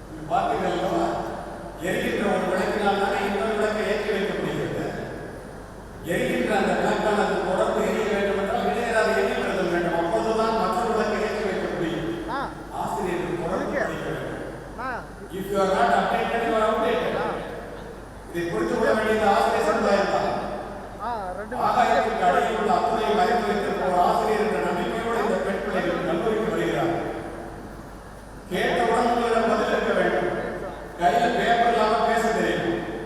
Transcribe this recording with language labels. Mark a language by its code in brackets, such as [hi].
[ta] பார்த்தீர்கள், எரிகின்ற ஒரு விளக்கினால் தானே இன்னொரு விளக்கை ஏற்றி வைக்க முடிகிறது. எரிகின்ற அந்த விளக்கானது தொடர்ந்து எரிய வேண்டும் என்றால் இடையராது எரியப்படுதல் வேண்டும். அப்போதுதான் மற்றொரு விளக்கை ஏற்றி வைக்க முடியும். ஆசிரியர்கள் தொடர்ந்து படிக்க வேண்டும். [en] If you are not updated, you are outdated. [ta] இதை புரிந்து கொள்ள வேண்டியது ஆசிரியர் சமுதாயம் தான். ஆகாயத்திற்கு அடியில் உள்ள அத்துணையை மறைத்து வைத்திருக்க ஒரு ஆசிரியர் என்ற நம்பிக்கையோடு இந்த பெண் பிள்ளைகள் கல்லூரிக்கு வருகிறார்கள். கேட்டவுடன் உங்களிடம் பதில் இருக்க வேண்டும். கையில பேப்பர் இல்லாம பேச தெரியும்.